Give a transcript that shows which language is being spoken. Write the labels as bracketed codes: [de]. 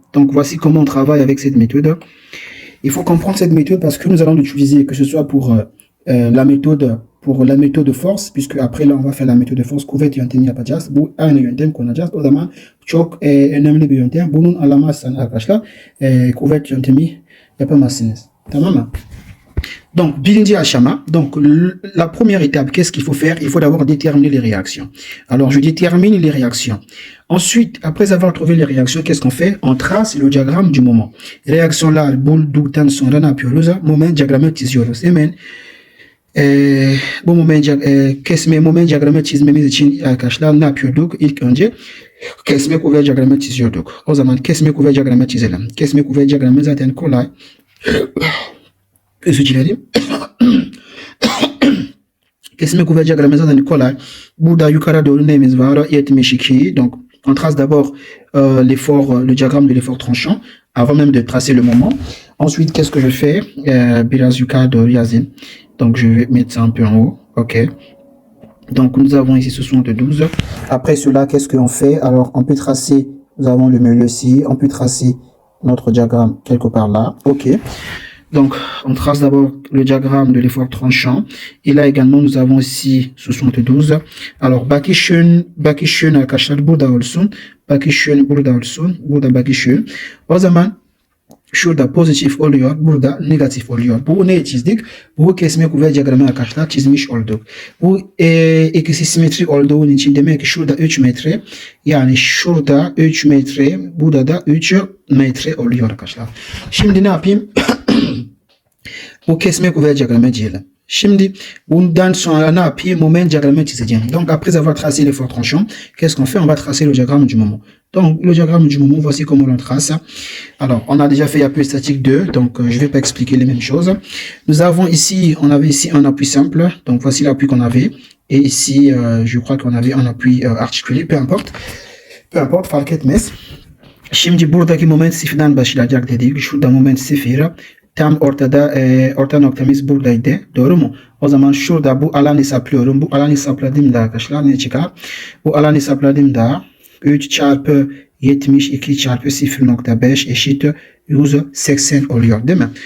[fr] Donc voici comment on travaille avec cette méthode. Il faut comprendre cette méthode parce que nous allons l'utiliser que ce soit pour la méthode de force, puisque après là on va faire la méthode de force [tr] kuvvet yöntemi yapacağız. Bu aynı yöntem kullanacağız. O zaman çok önemli bir yöntem. Bunun anlamazsan arkadaşlar kuvvet yöntemi yapamazsınız. Tamam mı? [fr] Donc, [tr] birinci aşama. [fr] Donc, la première étape, qu'est-ce qu'il faut faire? Il faut d'abord déterminer les réactions. Alors, je détermine les réactions. Ensuite, après avoir trouvé les réactions, qu'est-ce qu'on fait? On trace le diagramme du moment. Réaction là, [tr] bulduktan sonra ne yapıyoruz? Moment diyagramı çiziyoruz. Hemen bu moment diyagramı çizmemiz için arkadaşlar ne yapıyorduk? İlk önce kesme kuvvet diyagramı çiziyorduk. O zaman kesme kuvvet diyagramı çizelim. Kesme kuvvet diyagramı zaten kolay. Özür dilerim. Kesme kuvvet diyagramı zaten kolay. Burada yukarı doğru neyimiz var? 72. [fr] Donc on trace d'abord le diagramme de l'effort tranchant avant même de tracer le moment. Ensuite, qu'est-ce que je fais? [tr] Biraz yukarı doğru yazayım. [fr] Donc, je vais mettre ça un peu en haut. OK. Donc, nous avons ici 72. Après cela, qu'est-ce qu'on fait? Alors, on peut tracer, nous avons le milieu ici. On peut tracer notre diagramme quelque part là. OK. Donc, on trace d'abord le diagramme de l'effort tranchant. Et là également, nous avons ici 72. Alors, [tr] bakişön arkadaşlar burada olsun. Bakişön burada olsun. Burada bakişön. O zaman şurada pozitif oluyor, burada negatif oluyor. Bu ne çizdik? Bu kesme kuvvet diyagramı arkadaşlar çizmiş olduk. Bu ikisi simetri olduğu için demek ki şurada 3 metre. Yani şurada 3 metre, burada da 3 metre oluyor arkadaşlar. Şimdi ne yapayım? Bu kesme kuvvet diyagramı diyelim. Şimdi bundan sonra ne yapayım? Moment diagramı çizeceğim. [fr] Donc après avoir tracé l'effort tranchant, qu'est-ce qu'on fait? On va tracer le diagramme du moment. Donc le diagramme du moment, voici comment on trace. Alors on a déjà fait appui statique 2, donc je vais pas expliquer les mêmes choses. Nous avons ici, on avait ici un appui simple, donc voici l'appui qu'on avait. Et ici, je crois qu'on avait un appui articulé, peu importe [tr] fark etmez. Şimdi buradaki moment sıfırdan başlayacak dedik. Şurada moment sıfır. Tam orta noktamız buradaydı. Doğru mu? O zaman şurada bu alanı hesaplıyorum. Bu alanı hesapladığımda arkadaşlar ne çıkar? Bu alanı hesapladığımda 3 çarpı 72 çarpı 0.5 eşittir 180 oluyor değil mi?